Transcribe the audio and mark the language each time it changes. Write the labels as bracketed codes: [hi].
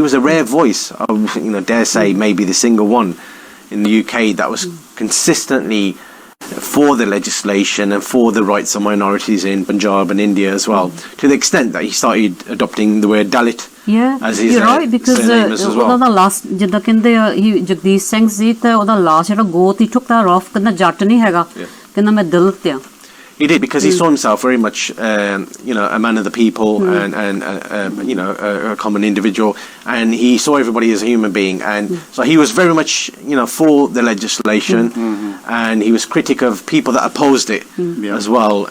[en] He was a rare voice, dare say maybe the single one in the UK that was consistently for the legislation and for the rights of minorities in Punjab and India as well, to the extent that he started adopting the word Dalit as his you're right, because surname as well. [pa] ਉਹਦਾ last ਜਿੱਦਾਂ ਕਹਿੰਦੇ ਆ ਜਗਦੀਸ਼ ਸਿੰਘ ਸੀ, ਤੇ ਉਹਦਾ last ਜਿਹੜਾ ਗੋਤ ਹੀ [en] took that off, [pa] ਕਹਿੰਦਾ ਜੱਟ ਨਹੀਂ ਹੈਗਾ, ਕਹਿੰਦਾ ਮੈਂ ਦਲਿਤ ਆ। [en] He did, because he saw himself very much, a man of the people, and a common individual, and he saw everybody as a human being, and so he was very much, for the legislation, and he was critic of people that opposed it as well.